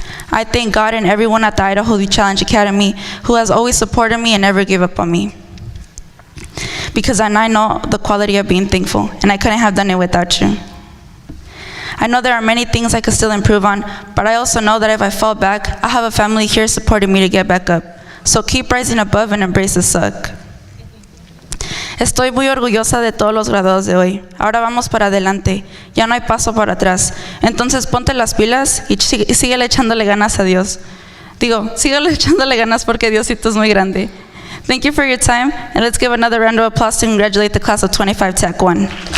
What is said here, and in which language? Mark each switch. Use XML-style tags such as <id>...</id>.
<en>I thank God and everyone at the Idaho Youth Challenge Academy who has always supported me and never gave up on me. Because I know the quality of being thankful, and I couldn't have done it without you. I know there are many things I could still improve on, but I also know that if I fall back, I have a family here supporting me to get back up. So keep rising above and embrace the suck.</en> <es>Estoy muy orgullosa de todos los graduados de hoy. Ahora vamos para adelante. Ya no hay paso para atrás. Entonces ponte las pilas y síguele echándole ganas a Dios. Síguele echándole ganas porque Diosito es muy grande.</es> <en>Thank you for your time, and let's give another round of applause to congratulate the class of 25 TAC 1.</en>